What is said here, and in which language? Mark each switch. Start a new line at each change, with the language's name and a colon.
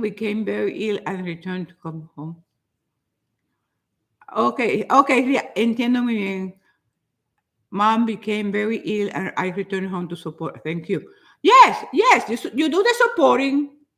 English: Became very ill and returned to come home.
Spanish: Okay, yeah, entiendo muy bien.
English: Mom became very ill and I returned home to support. Thank you. Yes, you do the supporting.